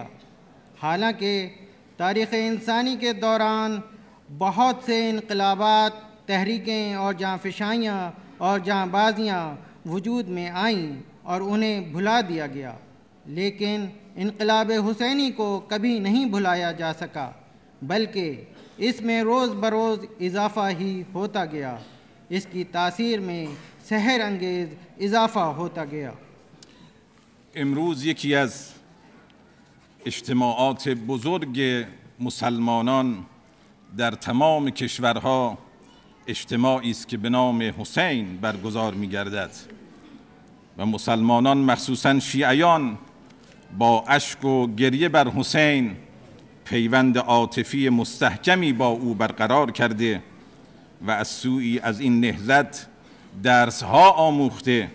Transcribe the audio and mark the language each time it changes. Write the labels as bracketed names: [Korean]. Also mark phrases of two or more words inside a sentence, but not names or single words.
[Urdu] حالانکہ تاریخ انسانی کے دوران بہت سے انقلابات، تحریکیں اور جانفشانیاں اور جاں بازیاں وجود میں آئیں اور انہیں بھلا دیا گیا، لیکن انقلاب حسینی کو کبھی نہیں بھلایا جا سکا، بلکہ اس میں روز بروز اضافہ ہی ہوتا گیا، اس کی تاثیر میں سحر انگیز اضافہ ہوتا گیا۔ [Persian] امروز یکی از اجتماعات بزرگ مسلمانان در تمام کشورها اجتماعی است که به نام حسین برگزار می‌گردد و مسلمانان مخصوصاً شیعیان با اشک و گریه بر حسین پیوند عاطفی مستحکمی با او برقرار کرده و از سوی از این نهضت درس‌ها آموخته.